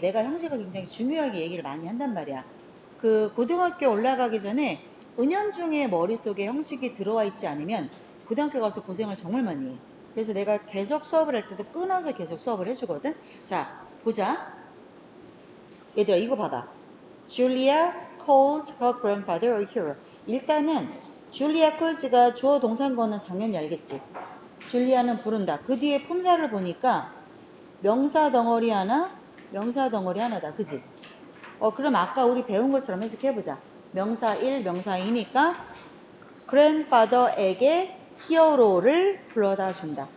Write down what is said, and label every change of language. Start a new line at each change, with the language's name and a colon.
Korean: 내가 형식을 굉장히 중요하게 얘기를 많이 한단 말이야. 그 고등학교 올라가기 전에 은연중에 머릿속에 형식이 들어와 있지 않으면 고등학교 가서 고생을 정말 많이 해. 그래서 내가 계속 수업을 할 때도 끊어서 계속 수업을 해주거든. 자, 보자. 얘들아 이거 봐봐.
English: Julia calls her grandfather a hero.
Korean: 일단은
English: Julia calls
Korean: 가 주어 동사인 거는 당연히 알겠지. 줄리아는 부른다. 그 뒤에 품사를 보니까 명사 덩어리 하나, 명사 덩어리 하나다. 그지? 그럼 아까 우리 배운 것처럼 해석해보자. 명사 1, 명사 2니까 grandfather에게 히어로를 불러다 준다.